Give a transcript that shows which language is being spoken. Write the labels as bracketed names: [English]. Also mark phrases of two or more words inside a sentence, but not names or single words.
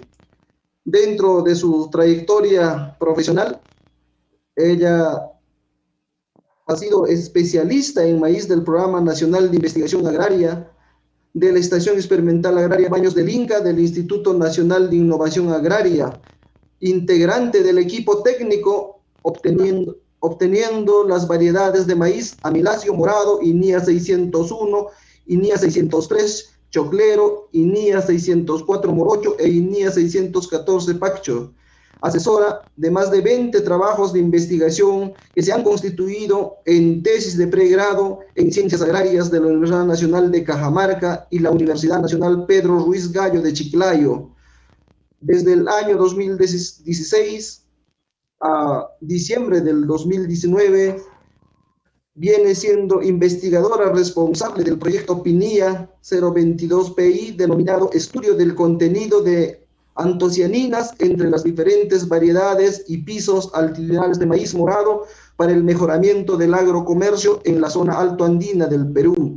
[Spanish] Dentro de su trayectoria profesional, ella ha sido especialista en maíz del Programa Nacional de Investigación Agraria, de la Estación Experimental Agraria Baños del Inca, del Instituto Nacional de Innovación Agraria, integrante del equipo técnico, obteniendo las variedades de maíz Amilacio Morado, INIA 601, INIA 603, Choclero, INIA 604 Morocho e INIA 614 Pacho. Asesora de más de 20 trabajos de investigación que se han constituido en tesis de pregrado en Ciencias Agrarias de la Universidad Nacional de Cajamarca y la Universidad Nacional Pedro Ruiz Gallo de Chiclayo. Desde el año 2016 a diciembre del 2019 viene siendo investigadora responsable del proyecto PINIA 022PI, denominado Estudio del contenido de antocianinas entre las diferentes variedades y pisos altitudinales de maíz morado para el mejoramiento del agrocomercio en la zona altoandina del Perú.